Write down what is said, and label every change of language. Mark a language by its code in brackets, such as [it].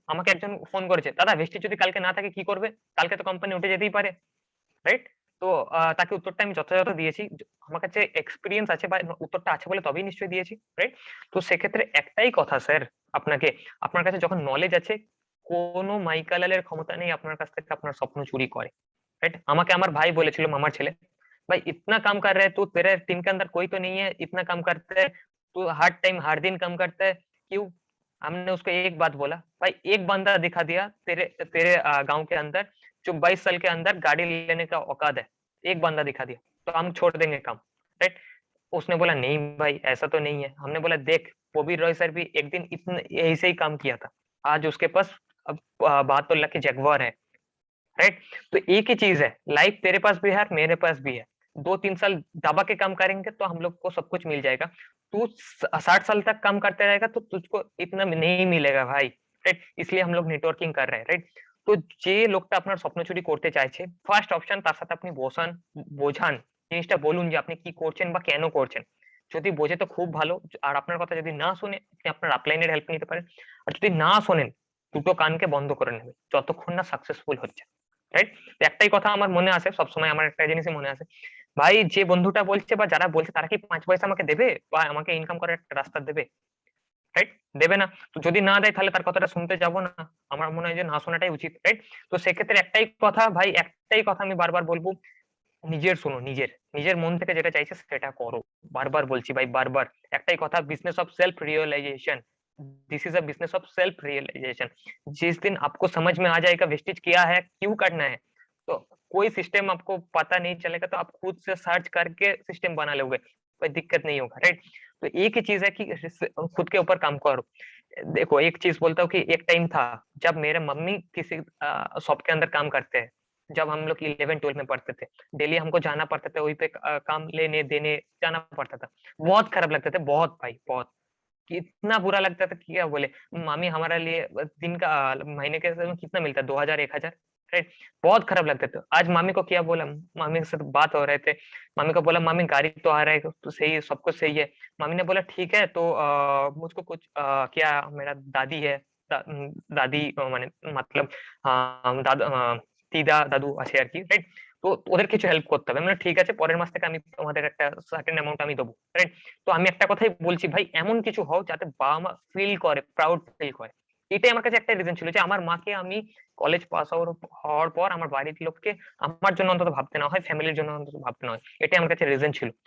[bn] আমাকে একজন ফোন করেছে, "দাদা ভেস্টিজ যদি কালকে না থাকে কি করবে?" কালকে তো কোম্পানি উঠে যেতেই পারে, রাইট? তো তাকে উত্তরটা আমি যথাযথ দিয়েছি। আমার কাছে এক্সপেরিয়েন্স আছে বা উত্তরটা আছে বলে তবেই নিশ্চয়ই দিয়েছি, রাইট? তো সেক্ষেত্রে একটাই কথা স্যার আপনাকে, আপনার কাছে যখন নলেজ আছে, কোনো মাইকালালের ক্ষমতা নেই আপনার কাছ থেকে আপনার স্বপ্ন চুরি করে, राइट? আমাকে আমার ভাই বলেছিল, মামার ছেলে, [hi] भाई इतना काम कर रहा है तू, तेरे टीम के अंदर कोई तो नहीं है, इतना काम करता है तू, हर टाइम हर दिन काम करता है, क्यों? हमने उसको एक बात बोला, भाई एक बंदा दिखा दिया तेरे तेरे गांव के अंदर जो 22 साल के अंदर गाड़ी लेने का औकात है, एक बंदा दिखा दिया तो हम छोड़ देंगे काम, राइट? उसने बोला नहीं भाई ऐसा तो नहीं है। हमने बोला देख, बॉबी रॉय सर भी एक दिन इतने ऐसे ही काम किया था, आज उसके पास अब 72 लाख की जगुआर है, राइट? तो एक ही चीज है, लाइफ तेरे पास भी है और मेरे पास भी है। 2-3 साल दबा के काम करेंगे तो हम लोग को सब कुछ मिल जाएगा। तू 60 साल तक काम करते रहेगा तो तुझको इतना नहीं मिलेगा भाई, রাইট? इसलिए हम लोग नेटवर्किंग कर रहे हैं, রাইট? তো যে লোকটা আপনার স্বপ্ন চুরি করতে চাইছে, ফার্স্ট অপশন তার সাথে আপনি বসান, বোঝান, জিনিসটা বলুন যে আপনি কি করছেন বা কেন করছেন। যদি বোঝে তো খুব ভালো, আর আপনার কথা যদি না শুনে, আপনি আপনার আপলাইনের হেল্প নিতে পারেন। আর যদি না শোনেন, দুটো কানকে বন্ধ করে নেবে যতক্ষণ না সাকসেসফুল হচ্ছে, রাইট? একটাই কথা আমার মনে আসে সবসময়, আমার একটা জিনিসই মনে আসে, ভাই যে বন্ধুটা বলছে বা যারা বলছে তারা কি 5 পয়সা আমাকে দেবে বা আমাকে ইনকাম করার একটা রাস্তা দেবে, রাইট? দেবে না। তো যদি না দেয় তাহলে তার কথাটা শুনতে যাব না। আমার মনে হয় যে না শোনাটাই উচিত, রাইট? তো সেক্ষেত্রে একটাই কথা ভাই, একটাই কথা আমি বারবার বলব, নিজের শোনো, নিজের মন থেকে যেটা চাইছে সেটা করো। [bn] বারবার বলছি ভাই, বারবার একটাই কথা, [en] Business of self realisation, this is a business of self realisation. [hi] जिस दिन आपको समझ में आ जाएगा वेस्टेज क्या है, क्यों करना है, तो कोई सिस्टम आपको पता नहीं चलेगा तो आप खुद से सर्च करके सिस्टम बना लोगे, कोई दिक्कत नहीं होगा, राइट? तो एक ही चीज है कि खुद के ऊपर काम करो। देखो एक चीज बोलता हूँ कि एक टाइम था जब मेरे मम्मी किसी शॉप के अंदर काम करते हैं, जब हम लोग 11-12 में पढ़ते थे, डेली हमको जाना पड़ता था वहीं पे, काम लेने देने जाना पड़ता था। बहुत खराब लगते थे, बहुत भाई बहुत, कि इतना बुरा लगता था कि क्या बोले। मामी हमारे लिए दिन का महीने के में कितना मिलता है, 2000 1000, राइट? बहुत खराब लगते थे। आज मामी को क्या बोला, मामी के साथ बात हो रहे थे, मामी को बोला मामी गाड़ी तो आ रहा है तो सही है, सब कुछ सही है। मामी ने बोला ठीक है तो मुझको कुछ क्या, मेरा दादी है, दादी माने मतलब [bn] দিদা দাদু আছে আরকি, [hi] রাইট? [bn] তো ওদের কিছু হেল্প করতে হবে। আমি বললাম ঠিক আছে, পরের মাস থেকে আমি তোমাদের একটা সার্টেন অ্যামাউন্ট আমি দেবো, রাইট? তো আমি একটা কথাই বলছি ভাই, এমন কিছু হও যাতে বাবা-মা ফিল করে, প্রাউড ফিল করে। এটাই আমার কাছে একটা রিজন ছিল যে আমার মাকে আমি কলেজ পাস হওয়ার পর আমার বাড়ির লোককে আমার জন্য অন্তত ভাবতে না হয়, ফ্যামিলির জন্য অন্তত ভাবতে না হয়। এটাই আমার কাছে রিজন ছিল।